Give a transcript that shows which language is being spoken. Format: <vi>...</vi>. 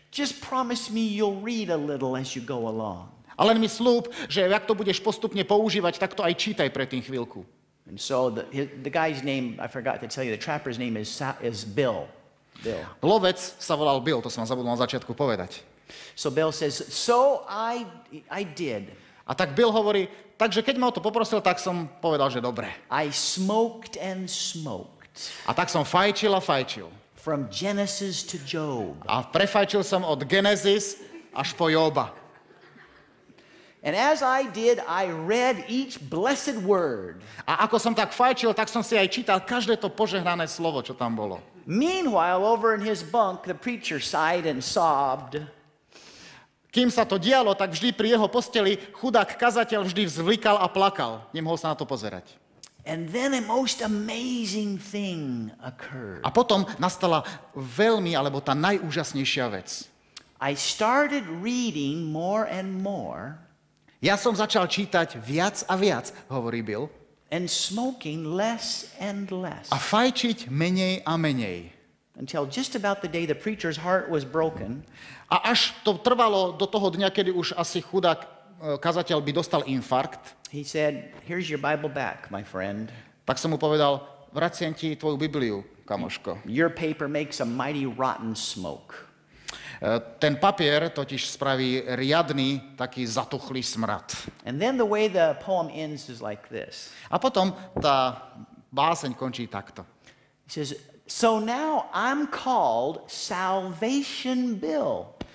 <en>Just promise me you'll read a little as you go along.</en> <sk>A len mi slúb, že ak to budeš postupne používať, tak to aj čítaj pre tým chvíľku.</sk> <en>And so the guy's name, I forgot to tell you, the trapper's name is Bill. Bill.</en> <sk>Lovec sa volal Bill, to som vám zabudol na začiatku povedať.</sk> <en>So Bill says, so I did.</en> <sk>A tak Bill hovorí, takže keď ma o to poprosil, tak som povedal, že dobre.</sk> <en>I smoked and smoked</en> <sk>A tak som fajčil a fajčil.</sk> <en>from Genesis to Job.</en> <sk>A prefajčil som od Genesis až po Joba.</sk> <en>And as I did, I read each blessed word.</en> <sk>A ako som tak fajčil, tak som si aj čítal každé to požehnané slovo, čo tam bolo.</sk> <en>Meanwhile, over in his bunk, the preacher sighed and sobbed.</en> <sk>Kým sa to dialo, tak vždy pri jeho posteli chudák kazateľ vždy vzvlikal a plakal. Nemohol sa na to pozerať.</sk> <en>And then a most amazing thing occurred.</en> <sk>A potom nastala veľmi, alebo tá najúžasnejšia vec.</sk> <en>I started reading more and more</en> <sk>Ja som začal čítať viac a viac, hovorí Bill,</sk> <en>and smoking less and less</en> <sk>a fajčiť menej a menej.</sk> <en>until just about the day the preacher's heart was broken.</en> <sk>A až to trvalo do toho dňa, kedy už asi chudák kazateľ by dostal infarkt,</sk> <en>He said, here's your Bible back, my friend.</en> <sk>tak som mu povedal, vraciem ti tvoju Bibliu, kamoško.</sk> <en>Your paper makes a mighty rotten smoke.</en> <sk>Ten papier totiž spraví riadny, taký zatuchlý smrad.</sk> <en>And then the way the poem ends is like this.</en> <sk>A potom tá báseň končí takto.</sk> <en>He says, so now I'm called Salvation Bill.</en>